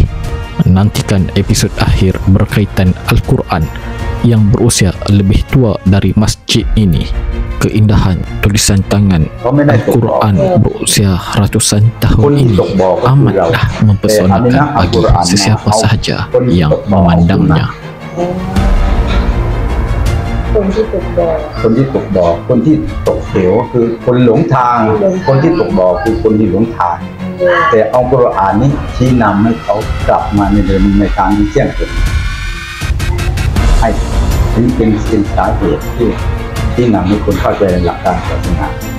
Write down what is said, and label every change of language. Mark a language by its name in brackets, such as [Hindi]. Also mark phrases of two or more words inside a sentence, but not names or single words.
[Malay] Nantikan episod akhir berkaitan Al-Quran yang berusia lebih tua dari masjid ini. Keindahan tulisan tangan Al-Quran berusia ratusan tahun ini amatlah mempesonakan bagi sesiapa sahaja yang memandangnya. [Thai] คนที่ตกบ่อคนที่ตกเหวคือคนหลงทางคนที่ตกบ่อคือคนที่หลงทางแต่อัลกุรอานนี้ชี้นำให้เขากลับมาในทางที่เที่ยงตรงให้ถึงเป็นสาเหตุที่นำให้คนเข้าใจหลักการศาสนา